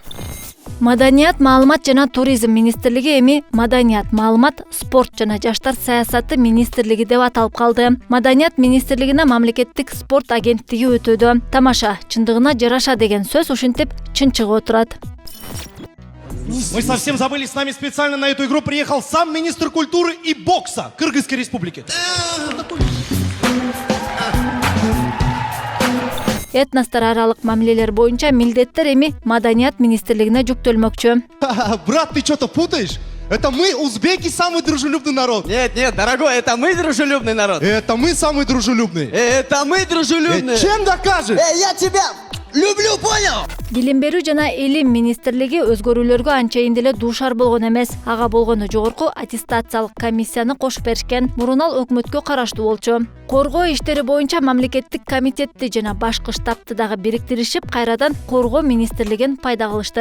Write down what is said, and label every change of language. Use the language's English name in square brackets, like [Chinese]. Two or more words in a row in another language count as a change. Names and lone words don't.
[Kyrgyz] Маданият, маалымат жана туризм министрлиги эми Маданият, маалымат, спорт жана жаштар саясаты министрлиги деп аталып калды. Маданият министрлигине мамлекеттик спорт агенттиги өтөдү. Тамаша, чындыгына жараша деген сөз ушинтип чын чыгып отурат. [Russian] Мы совсем забыли, с нами специально на эту игру приехал сам министр культуры и бокса Кыргызской республики. [Kyrgyz] Этностор аралык мамилелер боюнча милдеттер эми Маданият министрлигине жүктөлмөкчү. [Russian] Брат, ты что-то путаешь? Это мы, узбеки, самый дружелюбный народ. Нет, дорогой, это мы дружелюбный народ. Это мы самый дружелюбный. Это мы дружелюбные. Чем докажешь? Я тебя люблю, понял? [Kyrgyz] Билим берүү жана элим министрлиги өзгөрүүлөргө анчайын деле дуушар болгон эмес. Ага болгону жогорку аттестациялык комиссияны кошуп беришкен. Мурун ал өкмөткө караштуу болчу. Коргоо иштери боюнча мамлекеттик комитетти жана башкы штабты дагы бириктиришип, кайрадан коргоо министрлигин пайда кылышты.